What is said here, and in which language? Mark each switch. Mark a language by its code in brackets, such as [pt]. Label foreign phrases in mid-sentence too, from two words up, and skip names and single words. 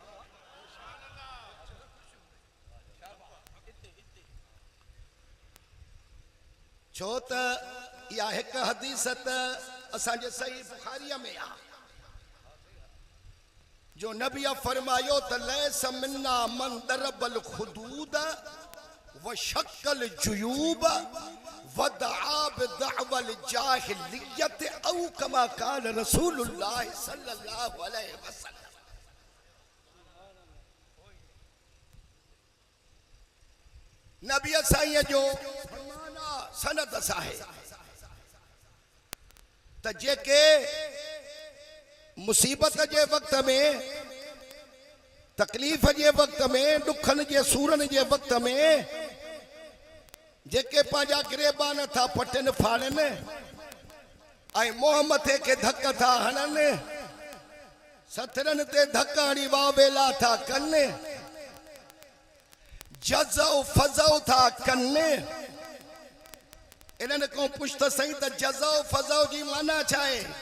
[sd] छो त इहा हिकु हदीस त असांजे सही बुखारीअ में आहे जो नबी फरमायो त [ar] ليس منا من ضرب الخدود وشق الجيوب ودعا بدعوى الجاهلية أو كما كان رسول الله صلى الله عليه وسلم [sd] नबी साईं जो फरमाना सनद साहे त जेके मुसीबत जे वक्त में तकलीफ़ जे वक्त में दुखन जे सूरन जे वक्त में जेके पंहिंजा गिरेबान था पटन फाड़नि ऐं मोह मथे के धक था हणनि सथरनि ते धक हणी वावेला था कनि जज़ो फज़ो था कनि इन्हनि को पुछ त सही त जज़ो फज़ो जी माना छा आहे